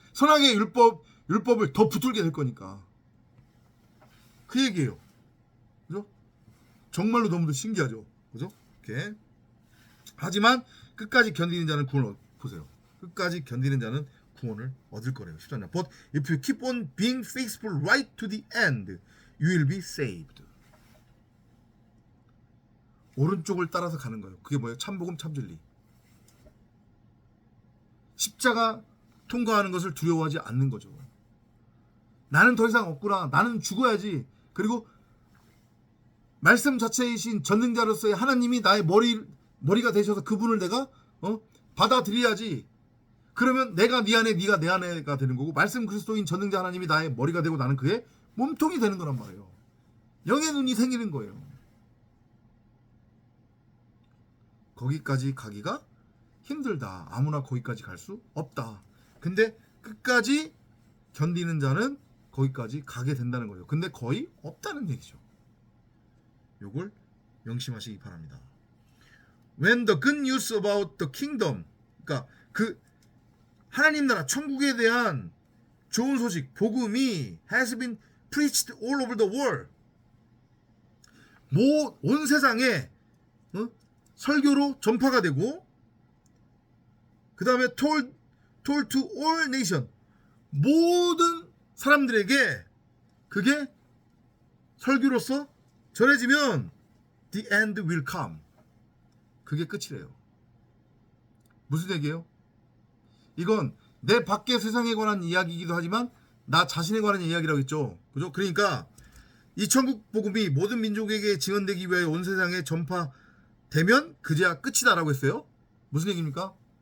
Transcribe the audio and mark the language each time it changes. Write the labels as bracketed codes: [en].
[ko] 선악의 율법을 더 붙들게 될 거니까. 그 얘기예요. 그죠? 정말로 너무도 신기하죠. 그죠? 이렇게. 하지만 끝까지 견디는 자는 구원을 보세요. 끝까지 견디는 자는 구원을 얻을 거래요. 10절. [en] But if you keep on being faithful right to the end, you will be saved. [ko] 오른쪽을 따라서 가는 거예요. 그게 뭐예요? 참복음 참진리. 십자가 통과하는 것을 두려워하지 않는 거죠. 나는 더 이상 없구나. 나는 죽어야지. 그리고 말씀 자체이신 전능자로서의 하나님이 나의 머리가 되셔서 그분을 내가 받아들여야지. 그러면 내가 네 안에, 네가 내 안에가 되는 거고, 말씀 그리스도인 전능자 하나님이 나의 머리가 되고 나는 그의 몸통이 되는 거란 말이에요. 영의 눈이 생기는 거예요. 거기까지 가기가 힘들다. 아무나 거기까지 갈 수 없다. 근데 끝까지 견디는 자는 거기까지 가게 된다는 거예요. 근데 거의 없다는 얘기죠. 요걸 명심하시기 바랍니다. [en] When the good news about the kingdom, [ko] 그러니까 그 하나님 나라 천국에 대한 좋은 소식, 복음이 [en] has been preached all over the world, [ko] 온 세상에 설교로 전파가 되고, 그 다음에 [en] told to all nation, [ko] 모든 사람들에게 그게 설교로서 전해지면 [en] the end will come. [ko] 그게 끝이래요. 무슨 얘기예요? 이건 내 밖의 세상에 관한 이야기이기도 하지만 나 자신에 관한 이야기라고 했죠. 그죠? 그러니까 이 천국 복음이 모든 민족에게 증언되기 위해 온 세상에 전파되면 그제야 끝이다라고 했어요. 무슨 얘기입니까?